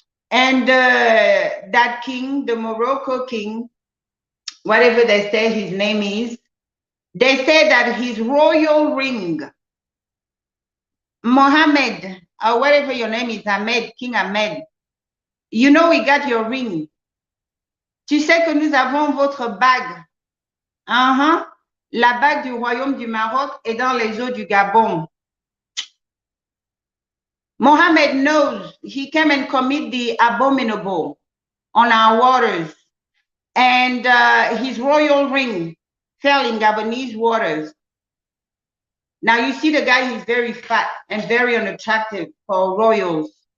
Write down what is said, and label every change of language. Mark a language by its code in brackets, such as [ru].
[en] And that king, the Morocco king, whatever they say his name is, they say that his royal ring, Mohammed, or whatever your name is, Ahmed, King Ahmed, you know, we got your ring. [fr] Tu sais que nous avons votre bague. Uh-huh. La bague du royaume du Maroc est dans les eaux du Gabon. [en] Mohammed knows he came and commit the abominable on our waters. And his royal ring fell in Gabonese waters. Now you see the guy, he's very fat and very unattractive for royals.